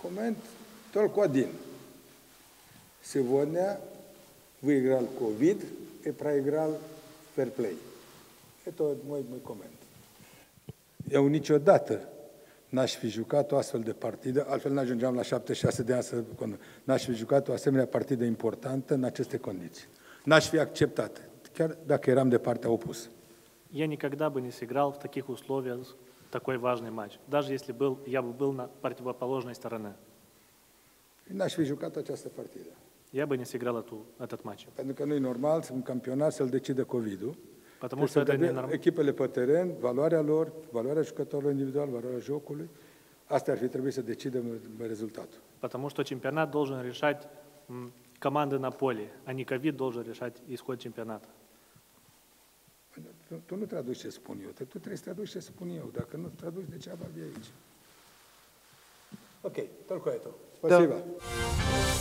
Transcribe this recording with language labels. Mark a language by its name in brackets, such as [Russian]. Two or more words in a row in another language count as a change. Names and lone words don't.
[Russian] момент только один. Сегодня выиграл ковид и проиграл фэрплей. Это мой комент. [Romanian] Eu niciodată n-aș fi jucat o astfel de partidă, altfel n-ajungeam la 76 de ani n-aș fi jucat o asemenea partidă importantă în aceste condiții. N-aș fi acceptat, chiar dacă eram de partea opusă. [Russian] Я никогда бы не сыграл в таких условиях такой важный матч, даже если я бы был на противоположной стороне. [Romanian] N-aș fi jucat această partidă. [Russian] Я бы не сыграл этот матч. [Romanian] Pentru că nu e normal un campionat să-l decide COVID-ul. [Russian] Потому что это не нормально. [Romanian] Echipele pe teren, valoarea lor, valoarea jucătorilor individual, valoarea jocului, asta ar fi trebuit să decidă rezultatul. [Russian] Потому что чемпионат должен решать команды на поле, а не ковид должен решать исход чемпионата. [Romanian] Tu nu traduci ce spun eu, tu trebuie să traduci ce spun eu. Dacă nu traduci, degeaba vii aici. [Russian] Ok, только это. Спасибо.